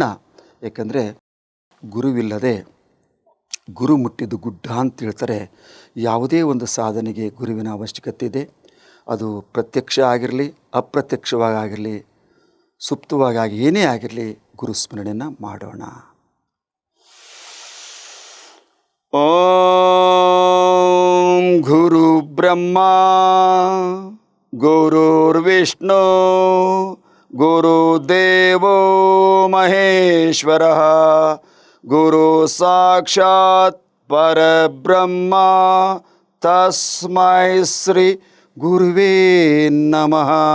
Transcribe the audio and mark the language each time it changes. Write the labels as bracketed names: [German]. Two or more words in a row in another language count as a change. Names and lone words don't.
[Kannada] ಏಕೆಂದರೆ ಗುರುವಿಲ್ಲದೆ ಗುರು ಮುಟ್ಟಿದ್ದು ಗುಡ್ಡ ಅಂತ ಹೇಳ್ತಾರೆ. ಯಾವುದೇ ಒಂದು ಸಾಧನೆಗೆ ಗುರುವಿನ ಅವಶ್ಯಕತೆ ಇದೆ. ಅದು ಪ್ರತ್ಯಕ್ಷ ಆಗಿರಲಿ, ಅಪ್ರತ್ಯಕ್ಷವಾಗಿರಲಿ, ಸುಪ್ತವಾಗಿ ಏನೇ ಆಗಿರಲಿ, ಗುರು ಸ್ಮರಣೆಯನ್ನು ಮಾಡೋಣ. [Sanskrit] ಓಂ ಗುರು ಬ್ರಹ್ಮ ಗುರುರ್ವಿಷ್ಣು ಗುರುದೇವೋ ಮಹೇಶ್ವರ ಗುರು ಸಾಕ್ಷಾತ್ ಪರಬ್ರಹ್ಮ ತಸ್ಮೈ ಶ್ರೀ ಗುರುವೇ ನಮಃ.